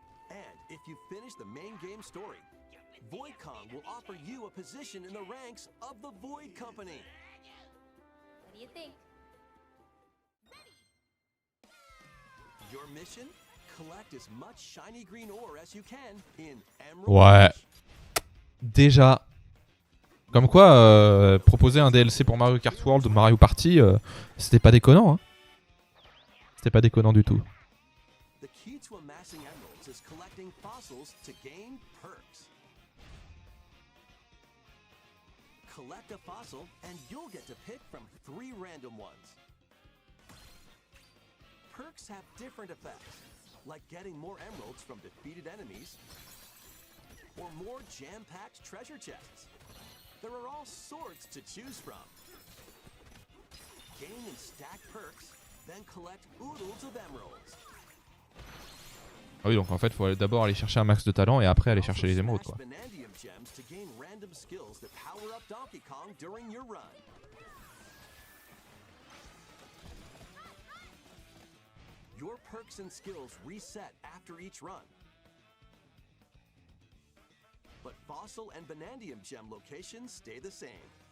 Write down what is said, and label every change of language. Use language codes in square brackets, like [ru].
[en] And if you finish the main game story, Void Kong will offer you a position in the ranks of the Void Company. What do you think? Your mission? Collect as much shiny green ore as you can in Emerald [fr] Ouais. [en] Rush. [fr] Déjà. Comme quoi, proposer un DLC pour Mario Kart World ou Mario Party, c'était pas déconnant. Hein. C'était pas déconnant du tout. [en] The key to amassing emeralds is collecting fossils to gain perks. Collect a fossil and you'll get to pick from 3 random ones. Perks have different effects, like getting more emeralds from defeated enemies, or more jam-packed treasure chests. There are all sorts to choose from. Gain and stack perks, then collect oodles of emeralds. [fr] Ah oui, donc en fait, il faut d'abord aller chercher un max de talent et après aller chercher les émeraudes, quoi. [en] Vanadium gems to gain random skills that power up Donkey Kong during your run. Your perks and skills reset after each run. But fossil and vanadium gem locations stay the same.